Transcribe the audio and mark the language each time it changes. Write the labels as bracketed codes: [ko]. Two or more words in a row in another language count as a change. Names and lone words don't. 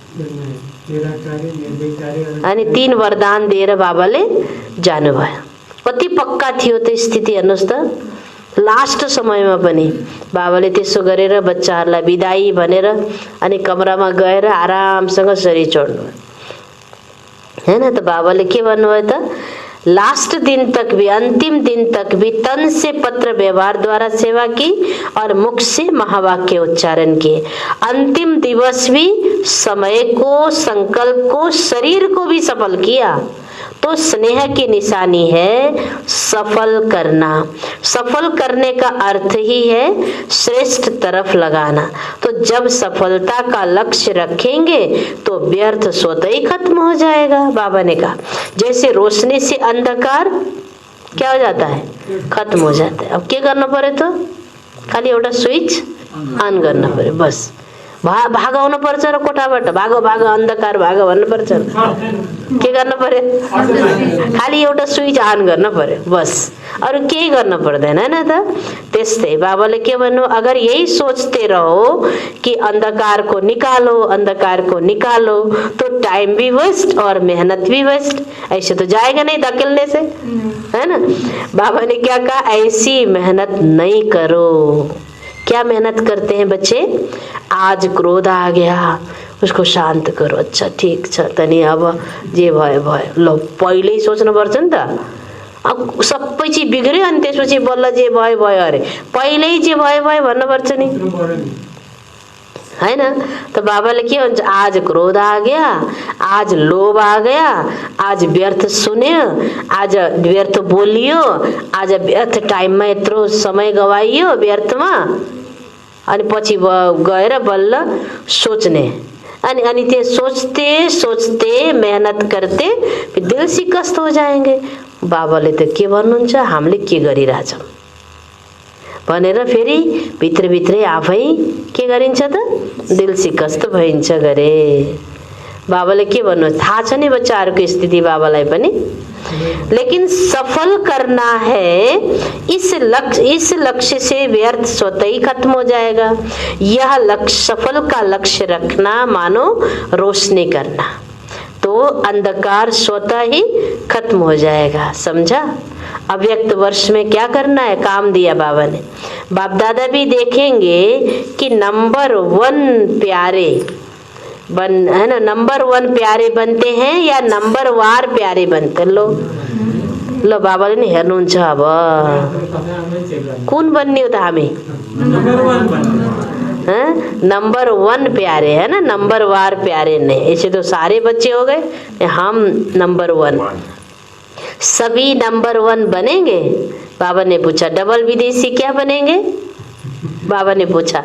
[ne] अनि 3 वरदान दिएर बाबाले जानुभयो। कति पक्का थियो त्यो स्थिति हेर्नुस् त। लास्ट समयमा पनि बाबाले त्यसो गरेर बच्चाहरूलाई बिदाई भनेर अनि कमरामा गएर आरामसँग शरीर छोड्नु हैन। त बाबाले के भन्नुभयो त? [hi] लास्ट दिन तक भी, अंतिम दिन तक भी तन से पत्र व्यवहार द्वारा सेवा की और मुख से महावाक्य उच्चारण किए। अंतिम दिवस भी समय को, संकल्प को, शरीर को भी सफल किया। तो स्नेह की निशानी है सफल करना। सफल करने का अर्थ ही है श्रेष्ठ तरफ लगाना। तो जब सफलता का लक्ष्य रखेंगे तो व्यर्थ स्वतः ही खत्म हो जाएगा। बाबा ने कहा जैसे रोशनी से अंधकार क्या हो जाता है? खत्म हो जाता है। [ne] अब के गर्नु पर्यो त? खाली एउटा स्विच अन गर्न पर्यो, बस। भागाउनु पर्छ र कोठाबाट भागो भागो अन्धकार भागो भन्नु पर्छ। के गर्नु पर्यो? खाली एउटा स्विच अन गर्न पर्यो, बस। अरु केही गर्न पर्दैन हैन त। त्यस्तै बाबाले के भन्नु? [hi] अगर यही सोचते रहो कि अंधकार को निकालो, अंधकार को निकालो, तो टाइम भी वेस्ट और मेहनत भी वेस्ट। ऐसे तो जाएगा नहीं धकेलने से, है ना। बाबा ने क्या कहा? ऐसी मेहनत नहीं करो। क्या मेहनत करते हैं बच्चे? आज क्रोध आ गया, उसको शांत करो। [ne] अच्छा ठीक छ तनी, अब जे भयो भयो। ल पहिल्यै सोच्नुपर्छ नि त। अब सबै चिज बिग्रियो अनि त्यसपछि बल्ल जे भयो भयो अरे। पहिल्यै जे भयो भयो भन्नुपर्छ नि, हैन। तो बाबाले के भन्छ? [hi] आज क्रोध आ गया, आज लोभ आ गया, [ne] आज व्यर्थ सुन्यो, आज व्यर्थ बोलियो, आज व्यर्थ टाइममा यत्रो समय गवाइयो व्यर्थमा। अनि पछि गएर बल्ल सोच्ने। अनि त्यो [hi] सोचते सोचते मेहनत करते फिर दिल शिकस्त हो जाएंगे। [ne] बाबाले त के भन्नुहुन्छ? हामीले के गरिरहेछौं भनेर फेरि भित्रभित्रै आफै के गरिन्छ त? दिल शिकस्त भइन्छ गरे। बाबाले के भन्नु? थाहा छ नि बच्चाहरूको स्थिति बाबालाई पनि। [hi] लेकिन सफल करना है, इस लक्ष्य से व्यर्थ स्वतः ही खत्म हो जाएगा। यह लक्ष्य, सफल का लक्ष्य रखना मानो रोशनी करना, तो अंधकार स्वतः ही खत्म हो जाएगा। समझा? अव्यक्त वर्ष में क्या करना है? काम दिया बाबा ने। बाप दादा भी देखेंगे कि नंबर 1 प्यारे है ना, नंबर 1 प्यारे बनते हैं या नंबर वार प्यारे बनते। [ne] लो बाबाले नि हेर्नुहुन्छ अब कुन बन्ने हो त हामी? [hi] नंबर 1 प्यारे है ना, नंबर वार प्यारे नहीं। ऐसे तो सारे बच्चे हो गए, हम नंबर 1। सभी नंबर 1 बनेंगे? बाबा ने पूछा। डबल विदेशी क्या बनेंगे? बाबा ने पूछा।